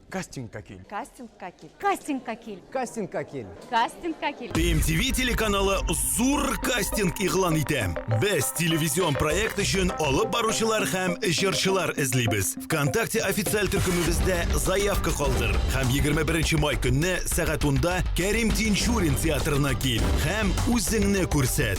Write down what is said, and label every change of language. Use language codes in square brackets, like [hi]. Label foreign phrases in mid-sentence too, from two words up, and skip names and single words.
[tt] Кастинг какил. Кастинг какил. Кастинг какил. Кастинг какил. Кастинг какил. TMTV телеканалы зур кастинг игълан итә. Без телевизион проект өчен алып баручылар һәм җырчылар эзлибез. ВКонтакте официаль төркемебездә заявка калдыр. Һәм 21 май көнне сәгать 10-да Кәрим Тинчурин театрына кил һәм үзеңне күрсәт.